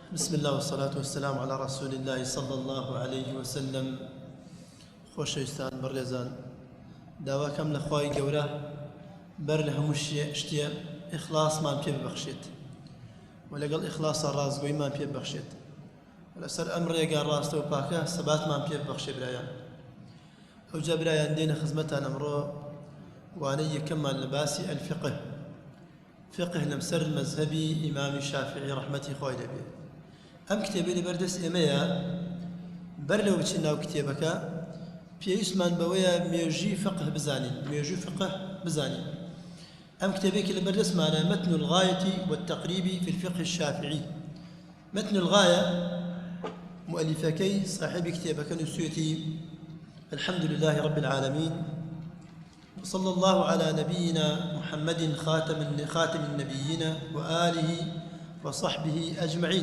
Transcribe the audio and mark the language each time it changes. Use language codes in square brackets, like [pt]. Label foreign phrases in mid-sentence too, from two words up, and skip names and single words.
[ar] بسم الله والصلاة والسلام على رسول الله صلى الله عليه وسلم. [ckb] خۆشەویستان بەڕێزان، داواکەم لە خوای گەورە بەر لە هەموو شتێ ئیخلاسمان پێ ببەخشێت و لەگەڵ ئیخلاسە ڕازگۆییمان پێ ببەخشێت و لەسەر ئەم ڕێگا ڕاستە و پاکە سەباتمان پێ ببەخشێ. برایان، ئەوجا برایان دێنە خزمەتان ئەمڕۆ وانەی یەکەممان لە باسی الفقه، فقه لەمسەر مەذهبی ئیمامی شافعی ڕەحمەتی خوای لەبێ. ئەم کتێبەی لەبەردەست ئێمەیە، بەر لەو بچین ناو کتێبەکە پێویستمان بەوەیە مێژووی فقه بزانین، مێژووی فقه بزانین. ئەم کتێبێکی لەبەردەستمانە [ar] متن الغاية والتقريب في الفقه الشافعي. متن الغاية مؤلفكي صاحب كتابك نسيتي الحمد لله رب العالمين، وصلى الله على نبينا محمد خاتم النبيين وآله وصحبه أجمعين.